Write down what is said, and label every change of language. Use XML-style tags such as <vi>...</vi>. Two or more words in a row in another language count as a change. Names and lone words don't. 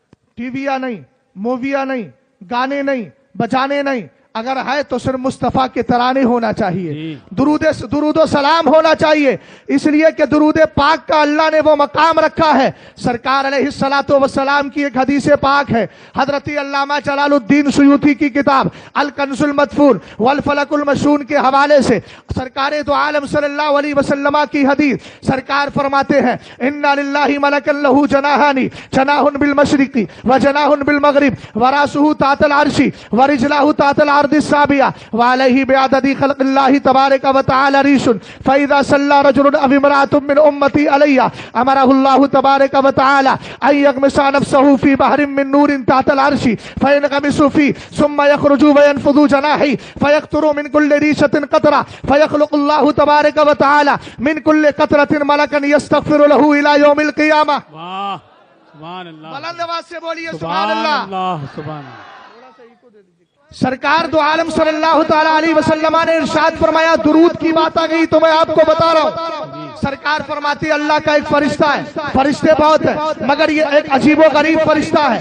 <ur>ٹی ویاں نہیں، موویاں نہیں، گانے نہیں، بجانے نہیں. اگر ہے تو صرف مصطفیٰ کے ترانے ہونا چاہیے، درود و سلام ہونا چاہیے، اس لیے کہ درود پاک کا اللہ نے وہ مقام رکھا ہے۔ سرکار</ur> <ar>علیہ الصلوۃ والسلام</ar> <ur>کی ایک حدیث پاک ہے، حضرت علامہ جلال الدین سیوطی کی کتاب الکنز المدفون والفلک المشون کے حوالے سے سرکار دو عالم</ur> <ar>صلی اللہ علیہ وسلم</ar> <ur>کی حدیث، سرکار فرماتے ہیں</ur> <ar>انا للہ ملکا لہ جناحان، جناح بالمشرق وجناح بالمغرب وراسہ تحت العرش ورجلہ تحت العرش السابعة وعليه بعدد خلق الله تبارك وتعالى ريش فإذا صلى رجل أو امرأة من أمتي علي أمره الله تبارك وتعالى أن يغمس نفسه في بحر من نور تحت العرش فينغمس فيه ثم يخرج وينفض جناحه فيقطر من كل ريشة قطرة فيخلق الله تبارك وتعالى من كل قطرة ملكا يستغفر له إلى يوم القيامة۔ سبحان اللہ،</ar> <ur>بلند آواز سے بولیے</ur> <ar>سبحان اللہ۔ سبحان اللہ۔</ar> <ur>سرکار دو عالم</ur> <ar>صلی اللہ تعالی علیہ وسلم</ar> <ur>نے ارشاد فرمایا، درود کی بات آ گئی تو میں آپ کو بتا رہا ہوں، سرکار فرماتی اللہ کا ایک فرشتہ ہے، فرشتے بہت ہیں مگر یہ ایک عجیب و غریب فرشتہ ہے۔</ur>